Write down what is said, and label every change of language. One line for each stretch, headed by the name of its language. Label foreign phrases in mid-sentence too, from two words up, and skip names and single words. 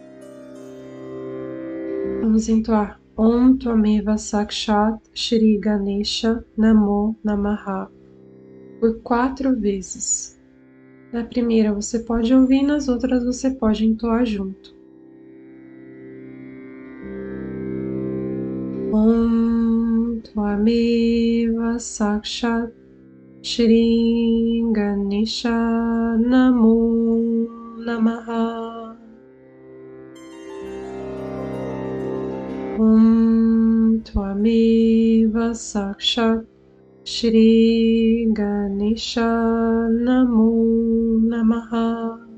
Portuguese: Vamos entoar
Sanskrit: ॐ त्वमेव साक्षात् श्री गणेश नमो नमः
Portuguese: por 4 vezes. Na primeira você pode ouvir, nas outras você pode entoar junto.
Sanskrit: ॐ त्वमेव साक्षात् श्री गणेश नमो नमः. ॐ त्वमेव साक्षात् श्री गणेश नमो नमः.